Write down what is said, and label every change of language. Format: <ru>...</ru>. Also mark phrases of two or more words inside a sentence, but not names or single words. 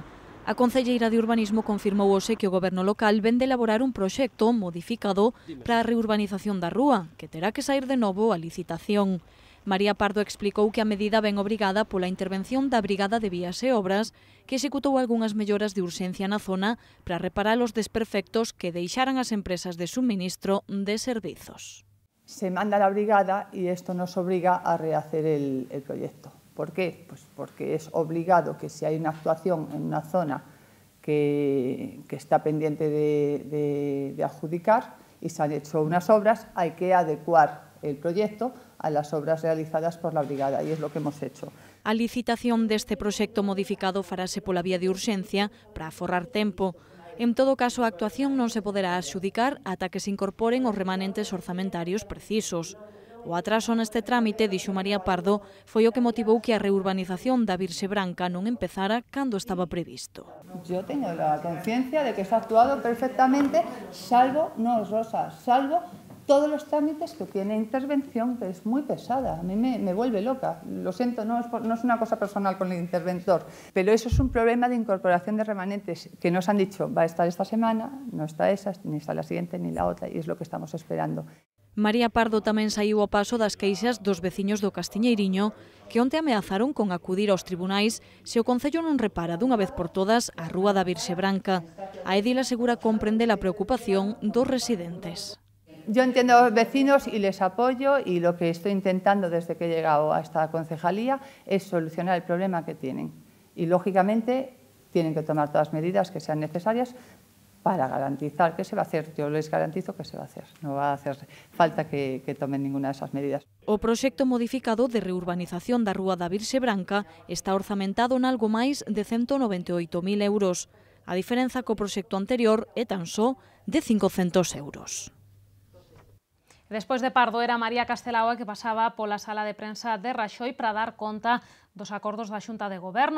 <gl>A concelleira de Urbanismo confirmou hoxe que o goberno local vén de elaborar un proxecto modificado para a reurbanización da rúa, que terá que sair de novo a licitación. María Pardo explicou que a medida ven obrigada pola intervención da Brigada de Vías e Obras, que executou algunhas melloras de urxencia na zona para reparar os desperfectos que deixaran as empresas de suministro de servizos.</gl> <es>Se manda la brigada y esto nos obliga a rehacer el proyecto. ¿Por qué? Pues porque es obligado que si hay una actuación en una zona que está pendiente de adjudicar y se han hecho unas obras, hay que adecuar el proyecto a las obras realizadas por la brigada,</es> <gl>e é</gl> <es>lo que hemos hecho.</es> <gl>A licitación deste proxecto modificado farase pola vía de urxencia para aforrar tempo. En todo caso, a actuación non se poderá adxudicar ata que se incorporen os remanentes orzamentarios precisos. O atraso neste trámite, dixo María Pardo, foi o que motivou que a reurbanización da Virxe Branca non empezara cando estaba previsto.</gl> <es>Yo tengo la conciencia de que está actuado perfectamente, salvo todos los trámites que tiene intervención, que es muy pesada. A mí me vuelve loca. Lo siento, no es una cosa personal con el interventor, pero eso es un problema de incorporación de remanentes que nos han dicho va a estar esta semana, no está esa, ni está la siguiente, ni la otra, y es lo que estamos esperando.</es> <gl>María Pardo tamén saiu ao paso das queixas dos veciños do Castiñeiriño que onte ameazaron con acudir aos tribunais se o Concello non repara dunha vez por todas a Rúa da Virxe Branca. A edil asegura comprende a preocupación dos residentes.</gl> <es>Yo entiendo a los vecinos y les apoyo, y lo que estoy intentando desde que he llegado a esta concejalía es solucionar el problema que tienen. Y lógicamente tienen que tomar todas las medidas que sean necesarias para garantizar que se va a hacer. Yo les garantizo que se va a hacer. No va a hacer falta que tomen ninguna de esas medidas.</es> <gl>O proxecto modificado de reurbanización da Rúa da Virxe Branca está orzamentado en algo máis de 198.000 euros. A diferenza co proxecto anterior é tan só de 500 euros. Despois de Pardo era María Castelao que pasaba pola sala de prensa de Raxoi para dar conta dos acordos da Xunta de Goberno.</gl>